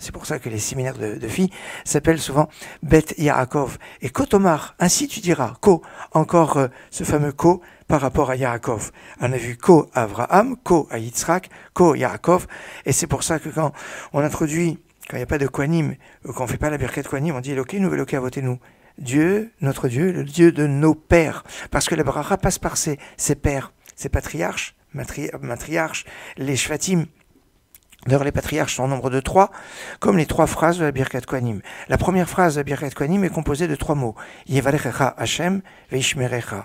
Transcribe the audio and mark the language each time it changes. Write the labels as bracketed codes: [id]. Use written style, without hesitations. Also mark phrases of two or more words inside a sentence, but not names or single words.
[fr] C'est pour ça que les séminaires de filles s'appellent souvent Bet Yaakov. Et Kotomar, ainsi tu diras, Ko, encore ce fameux Ko par rapport à Yaakov. On a vu Ko à Abraham, Ko à Yitzhak, Ko Yaakov. Et c'est pour ça que quand on introduit, quand il n'y a pas de Kohanim, ou quand on ne fait pas la Birkat Kohanim, on dit [he] אלוקינו ואלוקי אבותינו. [fr] Dieu, notre Dieu, le Dieu de nos pères. Parce que la bracha passe par ses pères, ses patriarches, matriarches, les shvatim. D'ailleurs, les patriarches sont au nombre de 3, comme les 3 phrases de la Birkat Kohanim. La première phrase de la Birkat Kohanim est composée de 3 mots. [he] יברכך השם וישמרך.